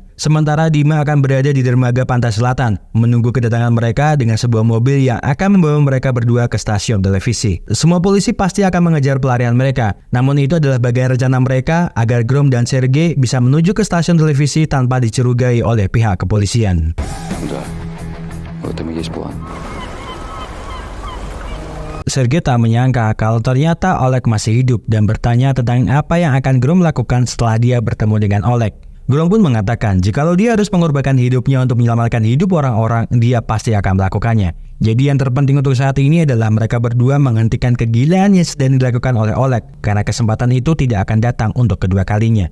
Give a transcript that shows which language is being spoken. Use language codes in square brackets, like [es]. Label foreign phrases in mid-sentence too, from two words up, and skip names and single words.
[id] Sementara Dima akan berada di dermaga pantai selatan, menunggu kedatangan mereka dengan sebuah mobil yang akan membawa mereka berdua ke stasiun televisi. Semua polisi pasti akan mengejar pelarian mereka, namun itu adalah bagian rencana mereka agar Grom dan Sergei bisa menuju ke stasiun televisi tanpa dicurigai oleh pihak kepolisian. [ru] Да. В этом и есть план. [id] Sergei tak menyangka kalau ternyata Oleg masih hidup dan bertanya tentang apa yang akan Grom lakukan setelah dia bertemu dengan Oleg. Grom pun mengatakan jikalau dia harus mengorbankan hidupnya untuk menyelamatkan hidup orang-orang, dia pasti akan melakukannya. Jadi yang terpenting untuk saat ini adalah mereka berdua menghentikan kegilaan yang sedang dilakukan oleh Oleg, karena kesempatan itu tidak akan datang untuk kedua kalinya.